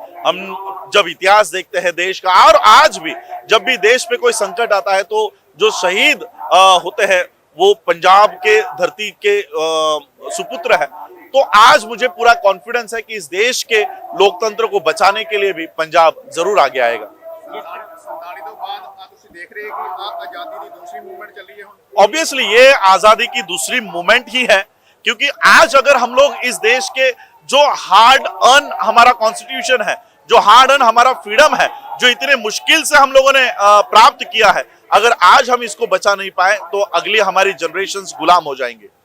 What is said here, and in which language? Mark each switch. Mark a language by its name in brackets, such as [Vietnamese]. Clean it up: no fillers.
[Hindi] हम जब इतिहास देखते हैं देश का, और आज भी जब भी देश पे कोई संकट आता है तो जो शहीद होते हैं वो पंजाब के धरती के सुपुत्र है। तो आज मुझे पूरा कॉन्फिडेंस है कि इस देश के लोकतंत्र को बचाने के लिए भी पंजाब जरूर आगे आएगा। [Punjabi] 47 ਤੋਂ ਬਾਅਦ ਆ ਤੁਸੀਂ ਦੇਖ ਰਹੇ ਕਿ ਆਜ਼ਾਦੀ ਦੀ ਦੂਸਰੀ ਮੂਵਮੈਂਟ ਚੱਲੀ ਹੈ ਹੁਣ। [Hindi] ऑब्वियसली ये आजादी की दूसरी मूवमेंट ही है, क्योंकि आज अगर हम लोग इस देश के जो हार्ड अर्न हमारा कॉन्स्टिट्यूशन है, जो हार्ड अर्न हमारा फ्रीडम है, जो इतने मुश्किल से हम लोगों ने प्राप्त किया है, अगर आज हम इसको बचा नहीं पाए तो अगली हमारी जनरेशंस गुलाम हो जाएंगे।